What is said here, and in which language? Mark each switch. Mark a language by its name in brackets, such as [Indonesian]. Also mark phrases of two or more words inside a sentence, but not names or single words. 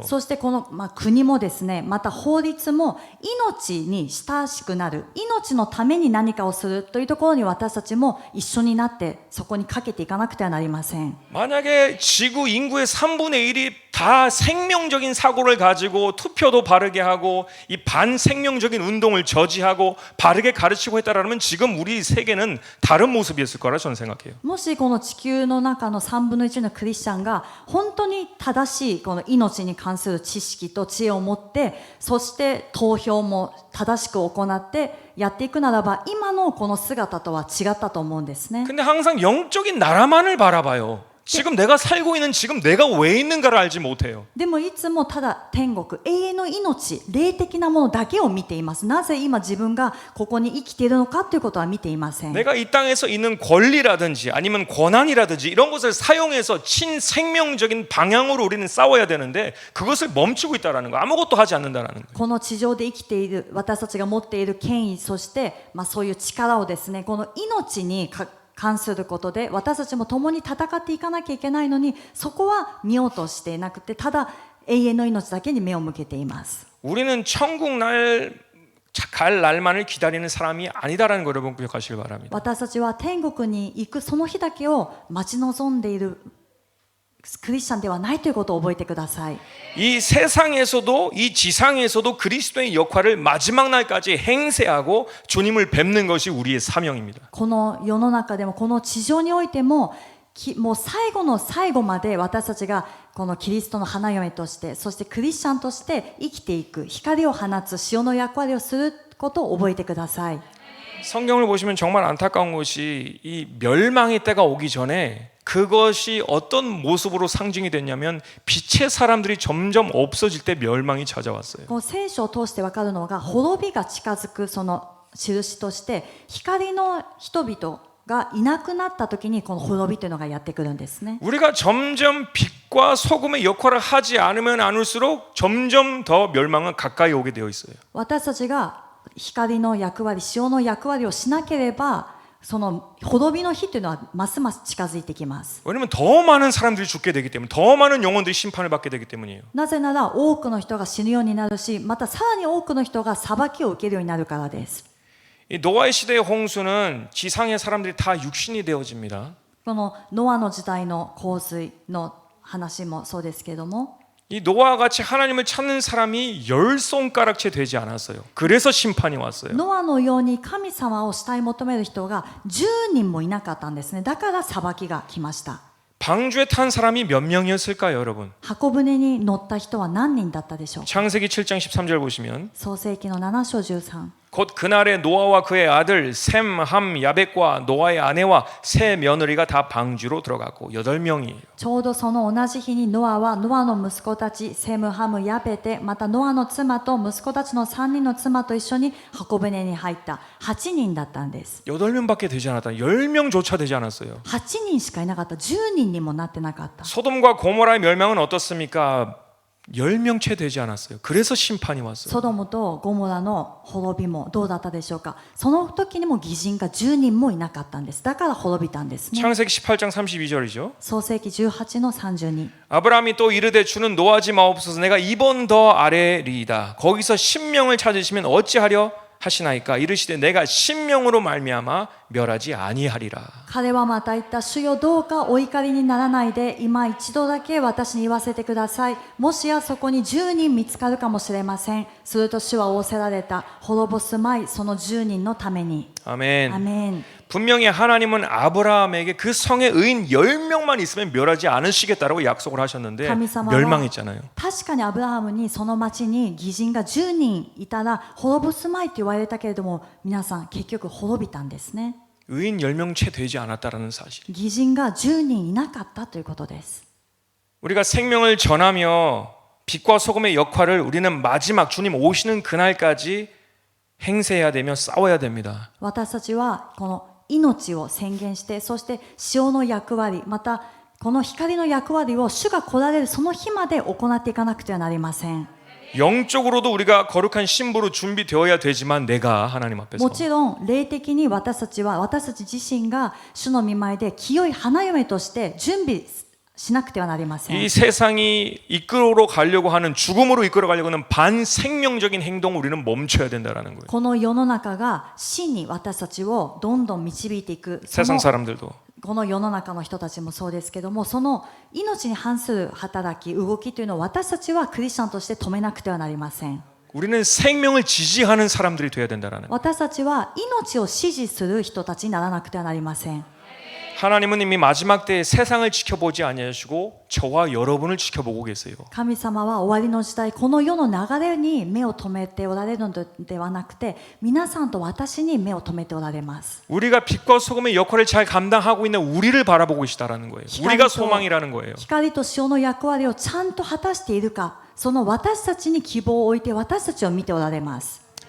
[Japanese] そしてこの、国もですねまた法律も命に親しくなる命のために何かをするというところに私たちも一緒になってそこにかけていかなくてはなりません。 [Korean] 만약에 지구 인구의 3분의 1이 다 생명적인 사고를 가지고 투표도 바르게 하고 이 반생명적인 운동을 저지하고 바르게 가르치고 했다라면 지금 우리 세계는 다른 모습이었을 거라 저는 생각해요. [Japanese] もしこの地球の中の3分の1のクリスチャンが本当に正しいこの命に関する知識と知恵を持ってそして投票も正しく行ってやっていくならば今のこの姿とは違ったと思うんですね。 [Korean] 근데 항상 영적인 나라만을 바라봐요. 지금 내가 살고 있는 지금 내가 왜 있는가를 알지 못해요. [Japanese] でもいつもただ天国永遠の命霊的なものだけを見ています。なぜ今自分がここに生きているのかということは見ていません。 [Korean] 내가 이 땅에서 있는 권리라든지 아니면 권한이라든지 이런 것을 사용해서 친생명적인 방향으로 우리는 싸워야 되는데 그것을 멈추고 있다라는 거 아무것도 하지 않는다라는 거예요. [Japanese] この地上で生きている私たちが持っている権威そして、そういう力をですねこの命に関することで私たちも共に戦っていかなきゃいけないのにそこは見ようとしていなくてただ永遠の命だけに目を向けています。 [Korean] 우리는 천국 갈 날만을 기다리는 사람이 아니다라는 걸 여러분 기억하시길 바랍니다. [Japanese] 私たちは天国に行くその日だけを待ち望んでいるクリスチャンではないということを覚えてください。 [Korean] 이 세상에서도 이 지상에서도 그리스도의 역할을 마지막 날까지 행세하고 주님을 뵙는 것이 우리의 사명입니다. [Japanese] この世の中でもこの地上においてももう最後の最後まで私たちがこのキリストの花嫁としてそしてクリスチャンとして生きていく光を放つ塩の役割をすることを覚えてください。 [Korean] 성경을 보시면 정말 안타까운 것이 이 멸망의 때가 오기 전에 그것이 어떤 모습으로 상징이 됐냐면 빛의 사람들이 점점 없어질 때 멸망이 찾아왔어요. [Japanese] この聖書を通して分かるのが滅びが近づくその印として光の人々がいなくなった時にこの滅びというのがやってくるんですね。 [Korean] 우리가 점점 빛과 소금의 역할을 하지 않으면 않을수록 점점 더 멸망은 가까이 오게 되어 있어요. [Japanese] 私たちが光の役割塩の役割をしなければその滅びの日というのはますます近づいてきます。 [Korean] 왜냐면 더 많은 사람들이 죽게 되기 때문에 더 많은 영혼들이 심판을 받게 되기 때문이에요. [Japanese] なぜなら多くの人が死ぬようになるしまたさらに多くの人が裁きを受けるようになるからです。 [Korean] 이 노아의 시대의 홍수는 지상의 사람들이 다 육신이 되어집니다. [Japanese] このノアの時代の洪水の話もそうですけども [Korean] 이 노아와 같이 하나님을 찾는 사람이 10손가락채 되지 않았어요. 그래서 심판이 왔어요. [Japanese] ノアのように神様を慕い求める人が10人もいなかったんですね。だから裁きが来ました。 [Korean] 방주에 탄 사람이 몇 명이었을까요, 여러분? [Japanese] 箱舟に乗った人は何人だったでしょう。 [Korean] 창세기 7장 13절 보시면 [Japanese] 創世記の7章13 [Korean] 곧 그날에 노아와 그의 아들 셈, 함, 야벳과 노아의 아내와 세 며느리가 다 방주로 들어갔고 8명이에요. [Japanese] ちょうどその同じ日にノアはノアの息子たちセム、ハム、ヤペテ、またノアの妻と息子たちの3人の妻と一緒に箱舟に入った8人だったんです。 [Korean] 8명밖에 되지 않았다. 10명조차 되지 않았어요. [Japanese] 8 人しかいなかった。10人にもなってなかった。 [Korean] 소돔과 고모라의 멸망은 어떻습니까? 10명 채 되지 않았어요. 그래서 심판이 왔어요. [Japanese] ソドムとゴモラの滅びもどうだったでしょうか。その時にも義人が10人もいなかったんです。だから滅びたんですね。 [Korean] 창세기 18장 32절이죠. [Japanese] 創世記18の32。 [Korean] 아브라함이 또 이르되 주는 노하지 마옵소서 내가 2번 더 아래리이다. 거기서 10명을 찾으시면 어찌하려 하시나이까 이르시되 내가 10명으로 말미암아 멸하지 아니하리라. [Japanese] 彼はまた言った。主よどうかお怒りにならないで今一度だけ私に言わせてください。もしやそこに10人見つかるかもしれません。すると主は仰せられた。滅ぼすまいその10人のために。 [Korean] 아멘. [Japanese] アメン。 [Korean] 분명히 하나님은 아브라함에게 그 성에 의인 10명만 있으면 멸하지 않으시겠다라고 약속을 하셨는데 [Japanese] 神様は [Korean] 멸망했잖아요. [Japanese] 確かにアブラハムにその町に義人が10人いたら滅ぼすまいと言われたけれども、皆さん結局滅びたんですね。 [Korean] 의인 10명 채 되지 않았다라는 사실. [Japanese] 義人が10人いなかったということです。 [Korean] 우리가 생명을 전하며 빛과 소금의 역할을 우리는 마지막 주님 오시는 그날까지 행세해야 되며 싸워야 됩니다. [Japanese] 私たちはこの命を宣言して、そして塩の役割、またこの光の役割を主が来られるその日まで行っていかなくてはなりません。 [Korean] 영적으로도 우리가 거룩한 신부로 준비되어야 되지만 내가 하나님 앞에서 [Japanese] もちろん霊的に私たち自身が主の御前で清い花嫁として準備しなくてはなりません。 [Korean] 이 세상이 이끌어 가려고 하는 죽음으로 이끌어 가려고 하는 반생명적인 행동을 우리는 멈춰야 된다라는 거예요. [Japanese] この世の中が死に私たちをどんどん導いていく。そ [Korean] 세상 [Japanese] の [Korean] 사람들도 [Japanese] この世の中の人たちもそうですけども、その命に反する働き、動きというのを私たちはクリスチャンとして止めなくてはなりません。 [Korean] 우리는 생명을 지지하는 사람들이 되어야 된다라는 거예요. [Japanese] 私たちは命を支持する人たちにならなくてはなりません。 [Korean] 하나님은 이미 마지막 때에 세상을 지켜보지 아니하시고 저와 여러분을 지켜보고 계세요. [Japanese] 神様は終わりの時代、この世の流れに目を留めておられるのではなくて、皆さんと私に目を留めておられます。 [Korean] 우리가 빛과 소금의 역할을 잘 감당하고 있는 우리를 바라보고 계시다라는 거예요. 우리가 소망이라는 거예요. [Japanese] 光と塩の役割をちゃんと果たしているか、その私たちに希望を置いて私たちを見ておられます。